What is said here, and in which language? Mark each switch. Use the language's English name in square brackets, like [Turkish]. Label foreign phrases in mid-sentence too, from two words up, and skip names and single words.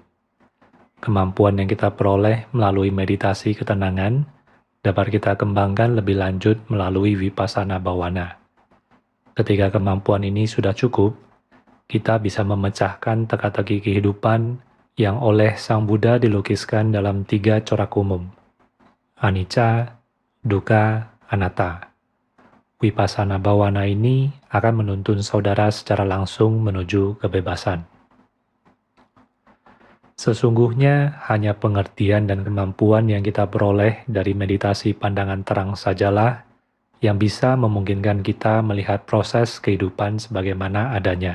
[Indonesian] Kemampuan yang kita peroleh melalui meditasi ketenangan dapat kita kembangkan lebih lanjut melalui [Pali] Vipassana Bhavana. [Indonesian] Ketika kemampuan ini sudah cukup, kita bisa memecahkan teka-teki kehidupan yang oleh Sang Buddha dilukiskan dalam 3 corak umum: [Pali] anicca, dukkha, anatta. Vipassana Bhavana [Indonesian] ini akan menuntun saudara secara langsung menuju kebebasan. Sesungguhnya hanya pengertian dan kemampuan yang kita peroleh dari meditasi pandangan terang sajalah yang bisa memungkinkan kita melihat proses kehidupan sebagaimana adanya.